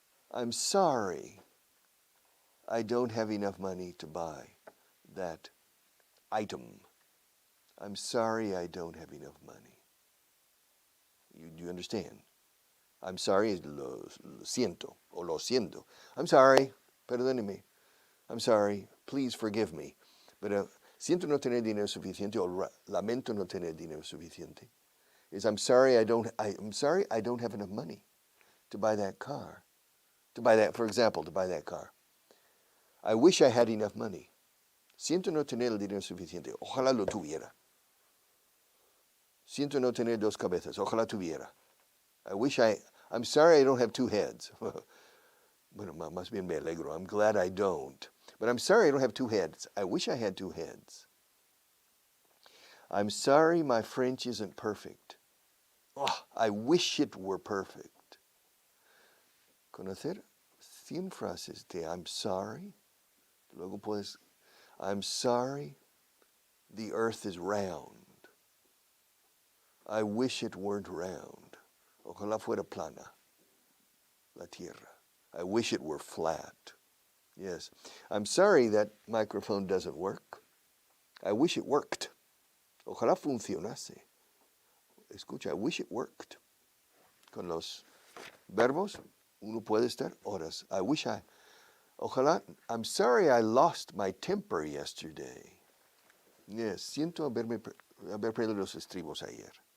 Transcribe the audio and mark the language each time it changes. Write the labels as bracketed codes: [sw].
[en] I'm sorry I don't have enough money to buy that item. I'm sorry I don't have enough money. Do you understand? I'm sorry, [es] lo siento, o lo siento. I'm sorry, perdóneme. [en] I'm sorry, please forgive me. [es] But siento no tener dinero suficiente, o lamento no tener dinero suficiente. [en] I'm sorry I don't have enough money to buy that car. For example, to buy that car. I wish I had enough money. [es] Siento no tener el dinero suficiente. Ojalá lo tuviera. Siento no tener dos cabezas. Ojalá tuviera. [en] I'm sorry I don't have two heads. [es] Bueno, más bien me alegro. [en] I'm glad I don't. But I'm sorry I don't have two heads. I wish I had two heads. I'm sorry my French isn't perfect. Oh, I wish it were perfect. [es] Conocer 100 frases de [en] I'm sorry. [es] Luego puedes, [en] I'm sorry the earth is round. I wish it weren't round. [es] Ojalá fuera plana la tierra. [en] I wish it were flat. Yes. I'm sorry that microphone doesn't work. I wish it worked. [es] Ojalá funcionase. Escucha, [en] I wish it worked. [es] Con los verbos, uno puede estar horas. [en] Ojalá, I'm sorry I lost my temper yesterday. [es] Yes, siento haber perdido los estribos ayer.